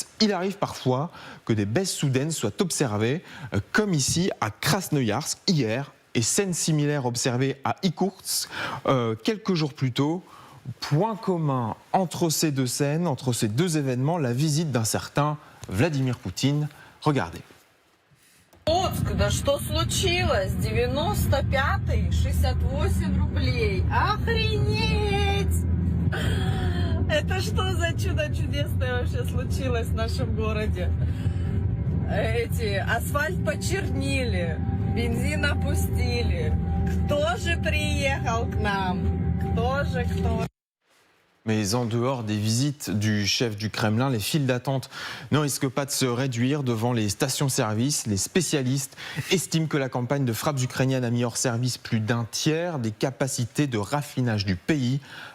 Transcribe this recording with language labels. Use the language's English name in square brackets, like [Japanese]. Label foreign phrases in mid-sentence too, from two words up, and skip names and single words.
[French] Il arrive parfois que des baisses soudaines soient observées, comme ici à Krasnoïarsk hier, et scène similaire observée à Irkoutsk quelques jours plus tôt. Point commun entre ces deux scènes, entre ces deux événements, la visite d'un certain Vladimir Poutine. Regardez. [Russian] Иркутск, да что случилось? 95-й, 68 рублей. Охренеть! Это что за чудо чудесное вообще случилось в нашем городе? Асфальт почернили, бензин опустили. Кто же приехал к нам? Кто? [French] Mais en dehors des visites du chef du Kremlin, les files d'attente ne risquent pas de se réduire devant les stations-service. Les spécialistes estiment que la campagne de frappes ukrainiennes a mis hors service plus d'1 tiers des capacités de raffinage du pays.